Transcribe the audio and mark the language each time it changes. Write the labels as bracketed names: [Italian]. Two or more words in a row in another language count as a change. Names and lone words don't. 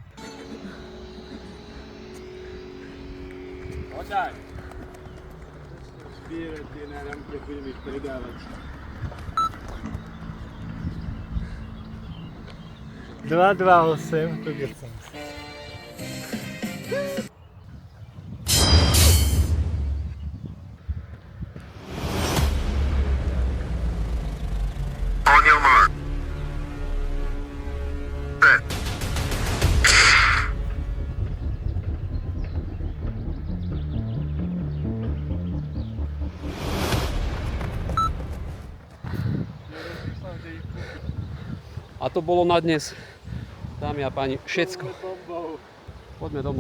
[Slovak] Podaj. Zbierať tie náramky a budem ich predávať. 228, to kde som. [English] On your mark. Set. [Slovak] A to bolo na dnes. Dámy a páni, všetko. Poďme domov.